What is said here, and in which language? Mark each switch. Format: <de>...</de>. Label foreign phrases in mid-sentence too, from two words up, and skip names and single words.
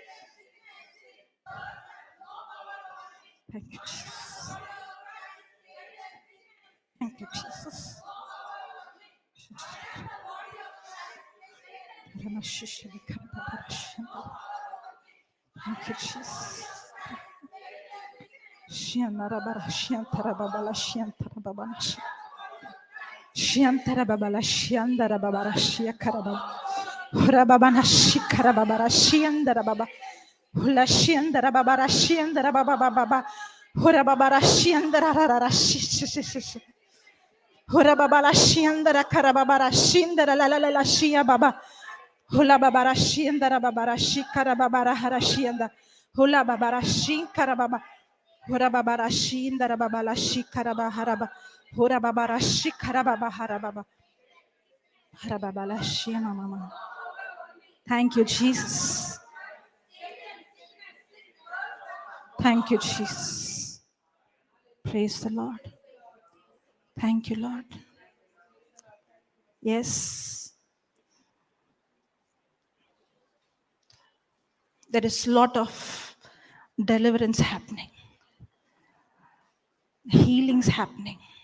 <en>Thank you, Jesus. Thank you, Jesus. Thank you, Jesus. Shiantara babala shiantara babala shiantara babala shiandara babala shiakaraba. Hura babana shikara babara shiandara baba. Hula shiandara babara shiandara baba baba. Hura babara shiandara rara shi. Hura babala shiandara karababara shindara la la la la shia baba. Hula babara shiandara babara shikara babara harashianda. Hula babara shinkara baba. Hura babara shindara babala shikara baharaba. Hura babara shikara baba harababa. Harababala shiana mama. Thank you, Jesus. Thank you, Jesus. Praise the Lord. Thank you, Lord. Yes, there is a lot of deliverance happening, healings happening.</en>